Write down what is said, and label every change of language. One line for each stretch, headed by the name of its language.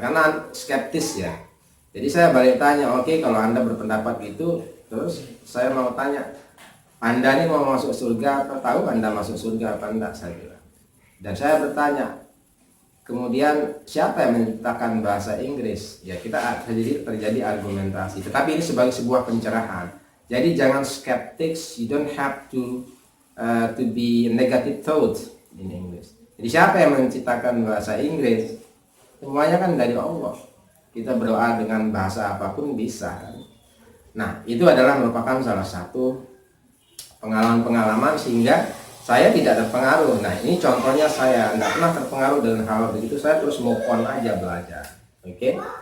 Indonesian: Karena skeptis ya. Jadi saya balik tanya, oke, kalau Anda berpendapat gitu, terus saya mau tanya, Anda ini mau masuk surga, atau tahu Anda masuk surga apa enggak, saya bilang. Dan saya bertanya, kemudian siapa yang menciptakan bahasa Inggris? Ya, kita terjadi argumentasi. Tetapi ini sebagai sebuah pencerahan. Jadi jangan skeptics.
English: You don't have to be negative thought in English.
Indonesian: Jadi siapa yang menciptakan bahasa Inggris? Semuanya kan dari Allah. Kita berdoa dengan bahasa apapun bisa. Nah, itu adalah merupakan salah satu pengalaman-pengalaman sehingga saya tidak terpengaruh. Nah, ini contohnya, saya tidak pernah terpengaruh dengan hal begitu. Saya terus move on aja belajar. Oke.